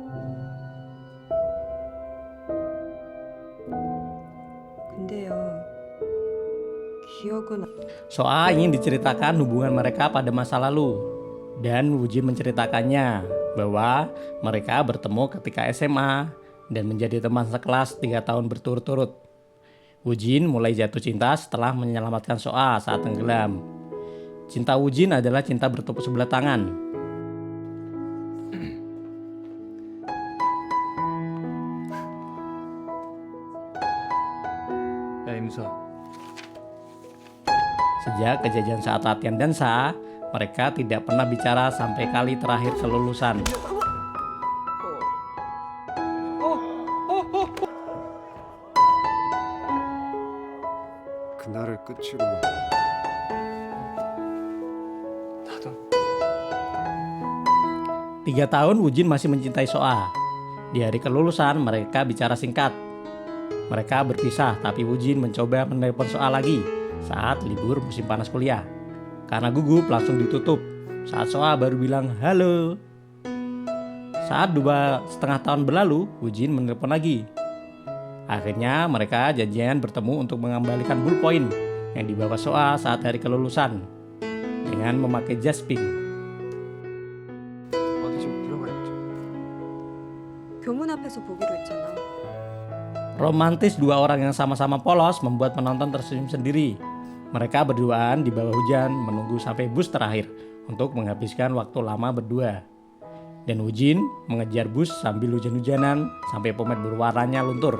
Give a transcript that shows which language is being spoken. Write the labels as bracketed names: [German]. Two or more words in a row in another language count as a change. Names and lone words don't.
[Korean] 근데요, 기억은 [Indonesian] So-a ingin diceritakan hubungan mereka pada masa lalu. Dan Woo-jin menceritakannya bahwa mereka bertemu ketika SMA dan menjadi teman sekelas 3 tahun berturut-turut. Woo-jin mulai jatuh cinta setelah menyelamatkan So-a saat tenggelam. Cinta Woo-jin adalah cinta bertepuk sebelah tangan. [Korean] 야, 임서. [Indonesian] Sejak kejadian saat latihan dansa, mereka tidak pernah bicara sampai kali terakhir kelulusan. [Korean] 그날을 끝으로 나도 [Indonesian] 3 tahun Woo-jin masih mencintai So-a. Di hari kelulusan mereka bicara singkat. Mereka berpisah tapi Woo-jin mencoba menelepon So-a lagi saat libur musim panas kuliah. Karena gugup langsung ditutup saat So-a baru bilang halo. Saat 2,5 tahun berlalu, Woo-jin menelepon lagi. Akhirnya mereka janjian bertemu untuk mengembalikan ballpoint yang dibawa So-a saat hari kelulusan dengan memakai jas pink. [Korean] 어디 좀 들어가 있자. 교문 앞에서 보기로 했잖아. [Indonesian] Romantis 2 orang yang sama-sama polos membuat penonton tersenyum sendiri. Mereka berduaan di bawah hujan menunggu sampai bus terakhir untuk menghabiskan waktu lama berdua. Dan Woo-jin mengejar bus sambil hujan-hujanan sampai pomade berwarnanya luntur.